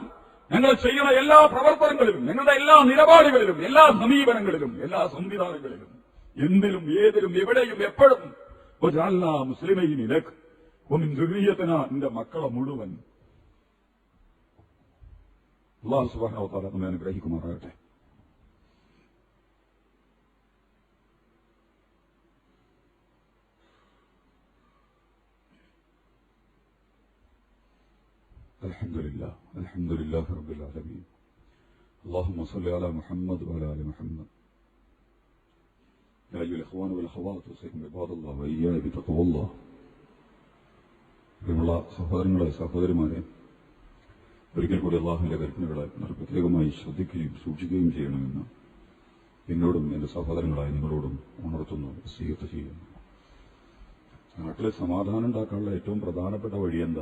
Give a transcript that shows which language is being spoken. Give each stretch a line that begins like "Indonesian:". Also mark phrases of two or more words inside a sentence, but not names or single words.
Malayalam: ഞങ്ങൾ ചെയ്യുന്ന എല്ലാ പ്രവർത്തനങ്ങളിലും, ഞങ്ങളുടെ എല്ലാ നിലപാടുകളിലും, എല്ലാ സമീപനങ്ങളിലും, എല്ലാ സംവിധാനങ്ങളിലും, എന്തിലും ഏതിലും എവിടെയും എപ്പോഴും
Arabic: واجعلنا مسلمين لك ومن ذريتنا.
Malayalam: നിന്റെ മക്കളെ മുഴുവൻ
Arabic: الله سبحانه وتعالى
Malayalam: നമ്മെ അനുഗ്രഹിക്കുമാറാകട്ടെ.
Arabic: الحمد لله رب العالمين. اللهم صل على محمد وعلى آل محمد. يا أيها الإخوان والأخوات أوصيكم عباد الله وإياي بتقوى الله.
Malayalam: പ്രിയമുള്ള സഹോദരങ്ങളെ, സഹോദരിമാരെ, ഒരിക്കൽ കൂടി അല്ലാഹുവിന്റെ കൽപ്പനകളെ പ്രത്യേകമായി ശ്രദ്ധിക്കുകയും സൂക്ഷിക്കുകയും ചെയ്യണമെന്ന് എന്നോടും എന്റെ സഹോദരങ്ങളായ നിങ്ങളോടും ഉണർത്തുന്നു, വസിയത്ത് ചെയ്യുന്നു. നാട്ടിലെ സമാധാനം ഉണ്ടാക്കാനുള്ള ഏറ്റവും പ്രധാനപ്പെട്ട വഴി എന്താ?